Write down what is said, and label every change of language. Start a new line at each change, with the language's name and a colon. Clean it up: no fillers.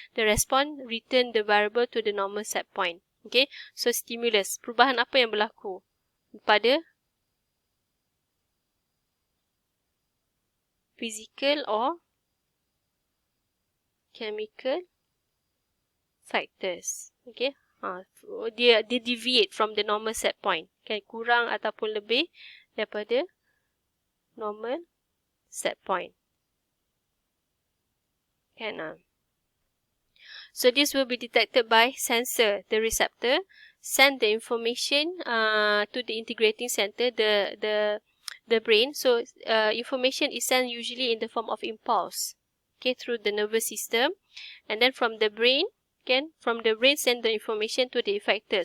English: The response return the variable to the normal set point. Okay, so stimulus,
Malay: perubahan apa yang berlaku pada
English: physical or chemical factors. Okay, dia deviate from the normal set point.
Malay: Okay, kurang ataupun lebih daripada normal set point. Kan?
English: So this will be detected by sensor. The receptor send the information to the integrating center, the brain. So information is sent usually in the form of impulse, okay, through the nervous system, and then from the brain send the information to the effector.